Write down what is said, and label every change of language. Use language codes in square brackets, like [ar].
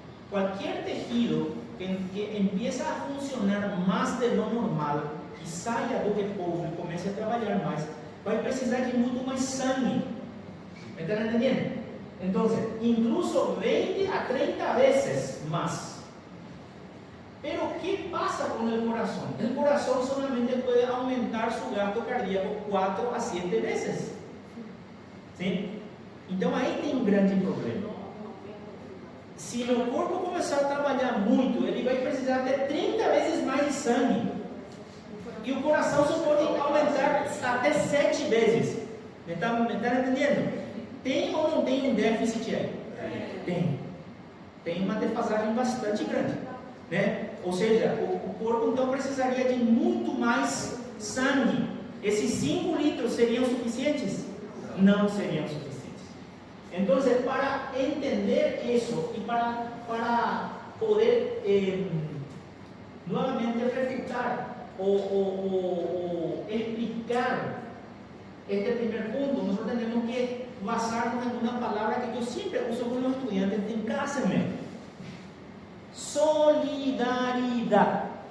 [es] Cualquier tejido que empieza a funcionar más de lo normal [pt] y saia do repouso e comece a trabalhar mais, vai precisar de muito mais sangue. [es] ¿Me están entendiendo? Entonces, incluso 20 a 30 veces más. Pero, ¿qué pasa con el corazón? El corazón solamente puede aumentar su gasto cardíaco 4 a 7 veces. ¿Sí? [pt] Então, aí tem grande problema. Se o corpo começar a trabalhar muito, ele vai precisar de 30 vezes mais de sangue. E o coração só pode aumentar até 7 vezes. Me está entendendo? Tem ou não tem um déficit aí? Tem. Tem uma defasagem bastante grande, né? Ou seja, o corpo então precisaria de muito mais sangue. Esses 5 litros seriam suficientes? Não seriam suficientes. Então, para entender isso e para poder novamente refutar o explicar [es] este primer punto, nosotros tenemos que basarnos en una palabra que yo siempre uso con los estudiantes en cada semestre: solidaridad.